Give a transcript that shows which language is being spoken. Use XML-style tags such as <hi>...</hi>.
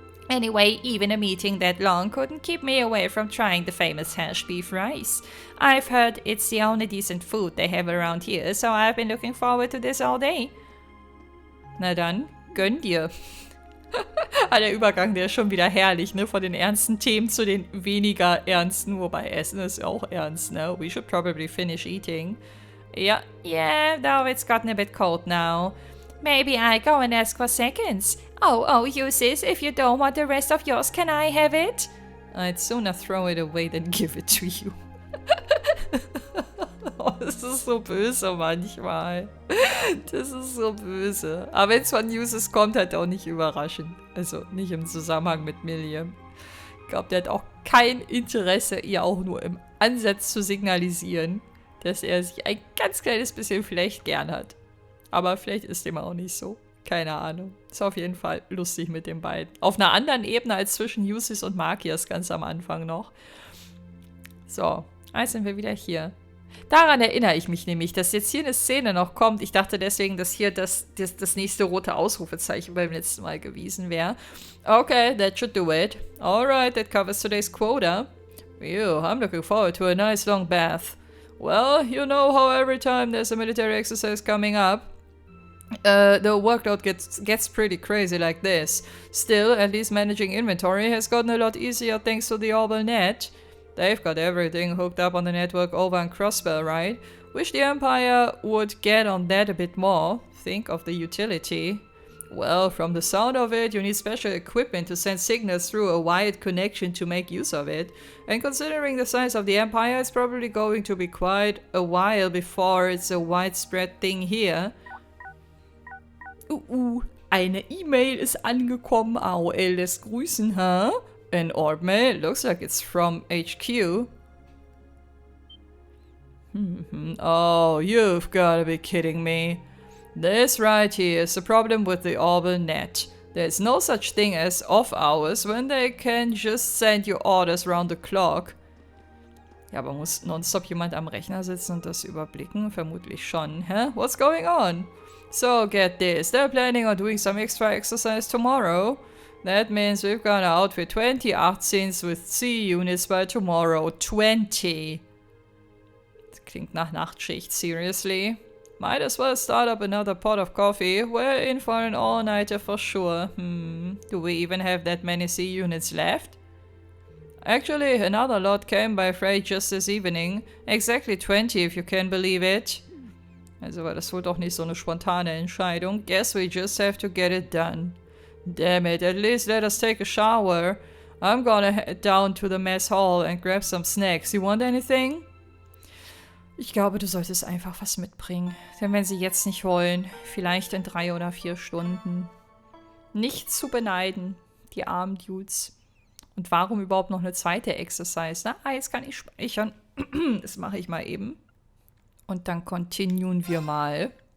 <en>Anyway, even a meeting that long couldn't keep me away from trying the famous hash beef rice. I've heard it's the only decent food they have around here, so I've been looking forward to this all day.</en> <de>Na dann, gönn dir. Der Übergang, der ist schon wieder herrlich, ne? Von den ernsten Themen zu den weniger ernsten, wobei Essen ist auch ernst, ne?</de> <en>We should probably finish eating. Yeah, though it's gotten a bit cold now. Maybe I go and ask for seconds. Oh, uses, if you don't want the rest of yours, can I have it? I'd sooner throw it away than give it to you.</en> <de>Oh, das ist so böse manchmal. Das ist so böse. Aber wenn es von Uses kommt, halt auch nicht überraschend. Also nicht im Zusammenhang mit Milliam. Ich glaube, der hat auch kein Interesse, ihr auch nur im Ansatz zu signalisieren, dass er sich ein ganz kleines bisschen vielleicht gern hat. Aber vielleicht ist dem auch nicht so. Keine Ahnung. Ist auf jeden Fall lustig mit den beiden. Auf einer anderen Ebene als zwischen Usis und Markias ganz am Anfang noch. So, jetzt sind wir wieder hier. Daran erinnere ich mich nämlich, dass jetzt hier eine Szene noch kommt. Ich dachte deswegen, dass hier das nächste rote Ausrufezeichen beim letzten Mal gewesen wäre.</de> <en>Okay, that should do it. Alright, that covers today's quota. Ew, I'm looking forward to a nice long bath. Well, you know how every time there's a military exercise coming up, the workload gets pretty crazy like this. Still, at least managing inventory has gotten a lot easier thanks to the Orbital Net. They've got everything hooked up on the network over in Crossbell, right? Wish the Empire would get on that a bit more. Think of the utility. Well, from the sound of it, you need special equipment to send signals through a wired connection to make use of it. And considering the size of the Empire, it's probably going to be quite a while before it's a widespread thing here.</en> <de>Eine E-Mail ist angekommen. AOL lässt grüßen,</de> <en>huh? An orb mail? Looks like it's from HQ. Oh, you've gotta be kidding me. This right here is the problem with the Orbital Net. There's no such thing as off hours when they can just send you orders round the clock.</en> <de>Ja, aber muss nonstop jemand am Rechner sitzen und das überblicken? Vermutlich schon. Hä?</de> <en>What's going on? So, get this. They're planning on doing some extra exercise tomorrow. That means we've got to outfit 20 18s with C units by tomorrow. 20.</en> <de>Das klingt nach Nachtschicht, seriously.</de> <en>Might as well start up another pot of coffee. We're in for an all-nighter for sure. Do we even have that many C units left? Actually, another lot came by freight just this evening. Exactly 20 if you can believe it.</en> <de>Also war das wohl doch nicht so eine spontane Entscheidung.</de> <en>Guess we just have to get it done. Damn it, at least let us take a shower. I'm gonna head down to the mess hall and grab some snacks. You want anything?</en> <de>Ich glaube, du solltest einfach was mitbringen. Denn wenn sie jetzt nicht wollen, vielleicht in 3 oder 4 Stunden. Nicht zu beneiden, die armen Dudes. Und warum überhaupt noch eine zweite Exercise? Na, jetzt kann ich speichern. Das mache ich mal eben. Und dann continuen wir mal.</de>